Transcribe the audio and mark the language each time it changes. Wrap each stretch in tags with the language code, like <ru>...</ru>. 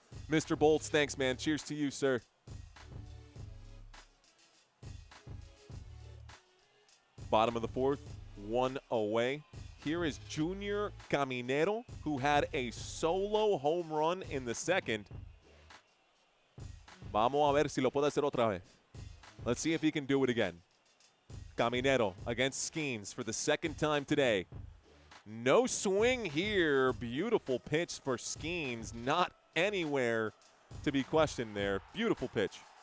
<en>Mr. Bolts, thanks, man. Cheers to you, sir. Bottom of the fourth, 1 away. Here is Junior Caminero, who had a solo home run in the second.</en> <es>Vamos a ver si lo puede hacer otra vez.</es> <en>Let's see if he can do it again. Caminero against Skeens for the second time today. No swing here. Beautiful pitch for Skeens. Not anywhere to be questioned there. Beautiful pitch.</en>